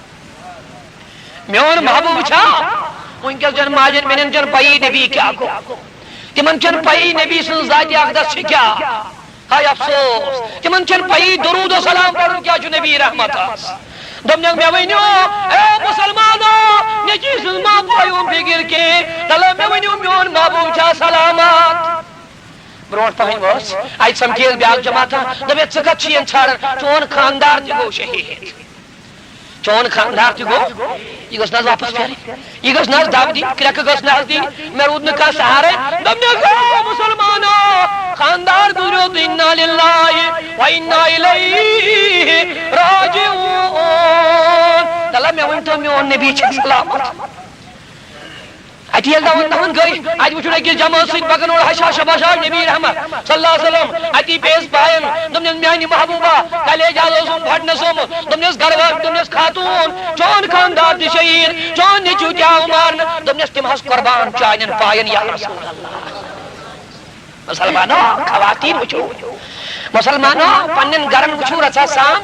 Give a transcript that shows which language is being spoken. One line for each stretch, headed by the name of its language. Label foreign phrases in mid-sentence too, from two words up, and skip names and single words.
Kashmiri: میون محبوب چھا ونکس چھ ماجن بیٚنٮ۪ن چھنہٕ پیی نبی کیٛاہ گوٚو تمن چھنہٕ پیی نبی سٕنٛز ذاتِ اقدس چھِ کیٛاہ ہاے افسوس تمن چھنہٕ پیی درود و سلام پرُن کیٛاہ چھُ نبی رحمتس دوٚپنکھ مےٚ ؤنِو اے مسلمانو نیٚچی سٕنٛز ما پٲیوُم فِکر کینٛہہ تلے مےٚ ؤنِو میون محبوب چھا سلامت برونٛٹھ پہن ؤژھ اتہِ سمکھییس بیٛاکھ جماعتھا دوٚپیس ژٕ کتھ چھُین ژھانڈان چون خاندار تہِ گوٚو شہید چون خاندار تہِ گوٚو یہ گژھِ نہ حظ واپس پھیرٕنۍ یہ گژھِ نہ حظ دب دِنۍ کرٛٮ۪کہٕ گٔژھ نہ حظ دِنۍ مےٚ روٗد نہٕ کانٛہہ سہارے دوٚپنکھ او مسلمانو خاندار گُزریو تہٕ
Arabic: اِنّا لِلّٰہِ و اِنّا اِلیہِ راجعوٗن
Kashmiri: تلے مےٚ ؤنۍتو میون نبی چھا سلامت اتہِ ییٚلہِ دون گٔے اتہِ وٕچھُن أکِس جمٲژ سۭتۍ پکان اور حشاش بشاش نبی رحمت
Arabic: صلی اللہ علیہ وسلم
Kashmiri: اتی بیٚیِس بایَن دوٚپنس میانہِ محبوبہ کلیج حظ اوسُم پھٹنس آمُت دوٚپنس گرٕ دوٚپنس خاتون چون خاندار تہِ شہید چون نیٚچوٗ تہِ آو مارنہٕ دوٚپنس تِم حظ قۄربان چانٮ۪ن پاین
Arabic: یا رسول اللہ
Kashmiri: مسلمانو خواتین وٕچھو مسلمانو پننٮ۪ن گرن وٕچھو رژھا سام